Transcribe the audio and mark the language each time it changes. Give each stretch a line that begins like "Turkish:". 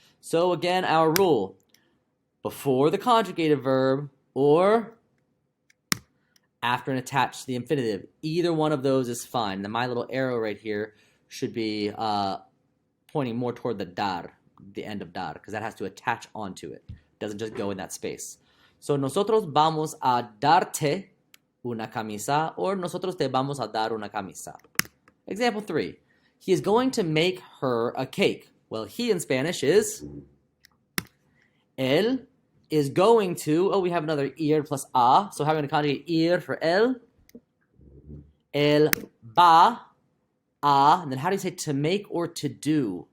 English: So again, our rule. Before the conjugated verb or after and attached to the infinitive. Either one of those is fine. Then my little arrow right here should be pointing more toward the dar, the end of dar, because that has to attach onto it. It doesn't just go in that space.
Spanish: So nosotros vamos a darte una camisa, or nosotros te vamos a dar una camisa.
English: Example 3. He is going to make her a cake. Well, he in Spanish is él is going to, oh, we have another ir plus a, so how are we going to conjugate ir for él?
Spanish: Él va a,
English: and then how do you say to make or to do?